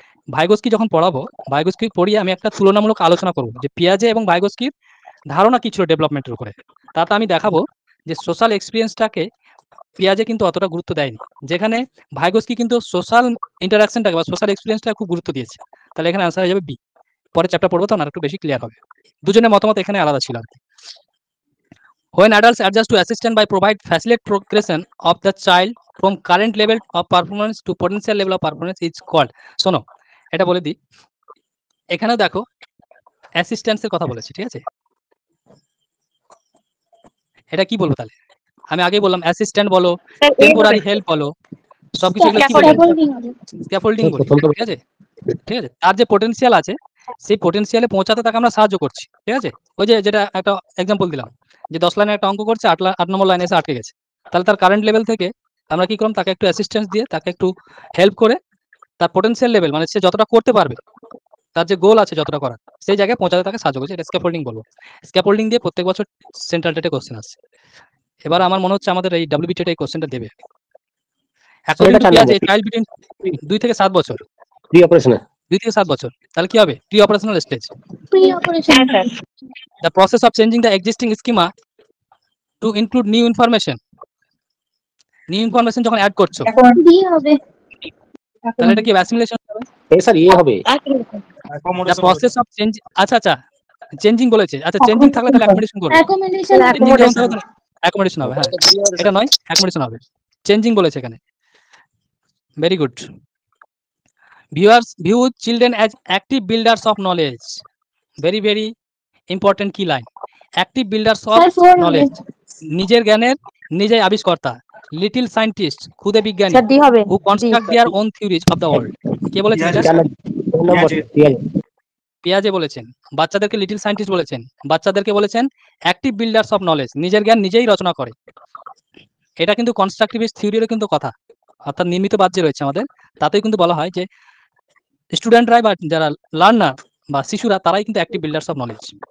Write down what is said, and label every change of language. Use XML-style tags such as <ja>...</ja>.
<bn>ভাইগোস্কি যখন পড়াবো, ভাইগোস্কি পড়িয়ে আমি একটা তুলনামূলক আলোচনা করব যে পিয়াজে এবং ভাইগোস্কির ধারণা কি ছিল ডেভেলপমেন্টের উপরে। তাতে আমি দেখাবো যে সোশ্যাল এক্সপিরিয়েন্সটাকে পিয়াজে কিন্তু অতটা গুরুত্ব দেয়নি, যেখানে ভাইগোস্কি কিন্তু সোশ্যাল ইন্টারাকশনটাকে বা সোশ্যাল এক্সপিরিয়েন্সটা খুব গুরুত্ব দিয়েছে। তাহলে এখানে আনসার হয়ে যাবে বি। পরে চ্যাপ্টার পড়বো তখন আরেকটু বেশি ক্লিয়ার হবে। দুজনের মতামত এখানে আলাদা ছিল আর কি।</bn> <en>When adults adjust to assistance by provide facilitate progression of the child from current level of performance to potential level of performance is called.</en> <bn>শোনো, এটা বলে দিই, এখানেও দেখো অ্যাসিস্ট্যান্সের কথা বলেছি। ঠিক আছে, এটা কি বলবো তাহলে? আমি আগেই বললাম অ্যাসিস্ট্যান্ট বলো, টেম্পোরারি হেল্প বলো, সবকিছু এগুলো কি বলবো? স্ক্যাফোল্ডিং বলি। ঠিক আছে, ঠিক আছে, তার যে পোটেনশিয়াল আছে সেই পোটেনশিয়ালে পৌঁছাতে তাকে আমরা সাহায্য করছি। ঠিক আছে, ওই যে যেটা একটা এক্সাম্পল দিলাম, যে 10 লাইনের একটা অঙ্ক করছে, 8 নম্বর লাইনে এসে আটকে গেছে, তাহলে তার কারেন্ট লেভেল থেকে আমরা কি করলাম? তাকে একটু অ্যাসিস্ট্যান্স দিয়ে, তাকে একটু হেল্প করে তার পোটেনশিয়াল লেভেল, মানে সে যতটা করতে পারবে, তার যে গোল আছে যতটা করার, সেই জায়গায় পৌঁছাতে তাকে সাহায্য করছে। এটা স্ক্যাফোল্ডিং বলবো। স্ক্যাফোল্ডিং দিয়ে প্রত্যেক বছর সেন্ট্রাল টেটে কোশ্চেন আসছে। এবার আমার মনে হচ্ছে আমাদের এই ডাব্লিউবিটিতে এই কোশ্চেনটা দেবে।</bn> <en>according to পিয়াজে child between 2</en> <bn>থেকে 7 বছর, প্রি অপারেশনে 2 থেকে 7 বছর, তাহলে কি হবে? Pre operational stage. Pre operation.</bn> <en>The process of changing the existing schema to include new information. New information</en> <bn>যখন অ্যাড করছো, ডি হবে। তাহলে এটা কি অ্যাসিমিলেশন হবে? এই স্যার ইয়ে হবে।</bn> <en>The process of change,</en> <bn>আচ্ছা আচ্ছা, চেঞ্জিং বলেছে। আচ্ছা, চেঞ্জিং থাকলে তাহলে অ্যাকোমোডেশন করবে। অ্যাকোমোডেশন। চেঞ্জিং যখন থাকবে তাহলে অ্যাকোমোডেশন হবে। হ্যাঁ, এটা নয়, অ্যাকোমোডেশন হবে। চেঞ্জিং বলেছে এখানে। Very good.</bn> <en>Viewers view children as active builders of knowledge. Very very important key line. Active builders of knowledge.</en> <bn>নিজের জ্ঞানের নিজেই আবিষ্কর্তা। লিটল সায়েন্টিস্ট, খুদে বিজ্ঞানী, স্যার ডি হবে।</bn> <en>who construct their own theories of the world.</en> <bn>কে বলেছেন এটা? 4 নম্বর পিয়াজে বলেছেন। বাচ্চাদেরকে লিটল সায়েন্টিস্ট বলেছেন, বাচ্চাদেরকে বলেছেন</bn> <en>active builders of knowledge,</en> <bn>নিজের জ্ঞান নিজেই রচনা করে। এটা কিন্তু কনস্ট্রাকটিভিস্ট থিওরিরও কিন্তু কথা, অর্থাৎ নির্মিত বাদ যে রয়েছে আমাদের, তাতেই কিন্তু বলা হয় যে স্টুডেন্টরাই বা যারা লার্নার বা শিশুরা, তারাই কিন্তু</bn> <en>Active builders of knowledge.</en>